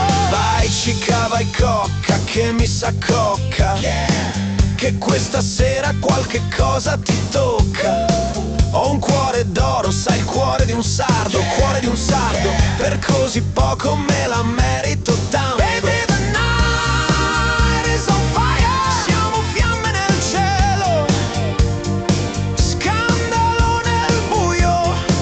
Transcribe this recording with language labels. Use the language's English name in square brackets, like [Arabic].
[Italian] Vai cica, vai cocca, che mi sa cocca, che questa sera qualche cosa ti tocca. Ho un cuore d'oro, sai il cuore di un sardo, cuore di un sardo, per così poco me la merito tanto. [English] Baby, the night is on fire. [Italian] Siamo fiamme nel cielo, scandalo nel buio.